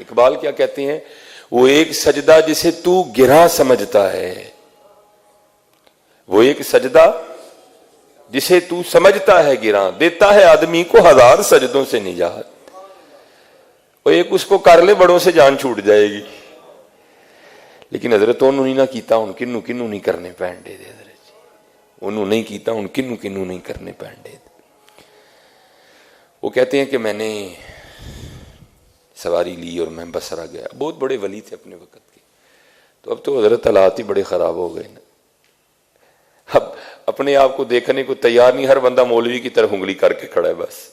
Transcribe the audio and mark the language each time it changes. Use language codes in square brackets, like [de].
[ur] اقبال کیا کہتے ہیں، وہ ایک سجدہ جسے تو گراں سمجھتا ہے، وہ ایک سجدہ جسے تو سمجھتا ہے گراں، دیتا ہے آدمی کو 1000 سجدوں سے نجات. وہ ایک اس کو کر لے بڑوں سے جان چھوٹ جائے گی. [pa] لیکن حضرت انہوں نے نہ کیتا، ان کنوں کنوں نہیں کرنے پینڈے دے حضرت جی، انہوں نہیں کیتا، ان کنوں کنوں نہیں کرنے پینڈے دے. [ur] وہ کہتے ہیں کہ میں نے سواری لی اور میں بصرہ گیا. بہت بڑے ولی تھے اپنے وقت کے. تو اب تو حضرت حالات ہی بڑے خراب ہو گئے نا، اب اپنے آپ کو دیکھنے کو تیار نہیں، ہر بندہ مولوی کی طرف انگلی کر کے کھڑا ہے بس.